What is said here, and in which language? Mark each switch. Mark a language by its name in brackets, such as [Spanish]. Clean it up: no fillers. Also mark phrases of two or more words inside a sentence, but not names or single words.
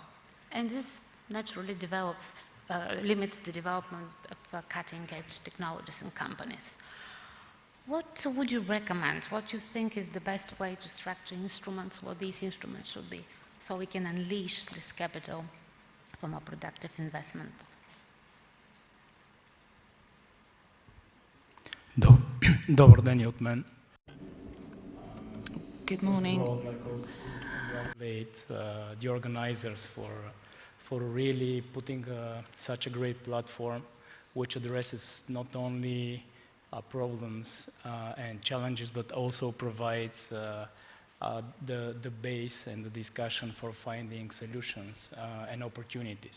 [English] And this naturally limits the development of cutting-edge technologies and companies. What would you recommend? What do you think is the best way to structure instruments, what these instruments should be, so we can unleash this capital for more productive investments? [Bulgarian] Добър ден и от мен. [English] Good morning. I would like to congratulate the organizers for really putting such a great platform which addresses not only problems and challenges, but also provides the base and the discussion for finding solutions and opportunities.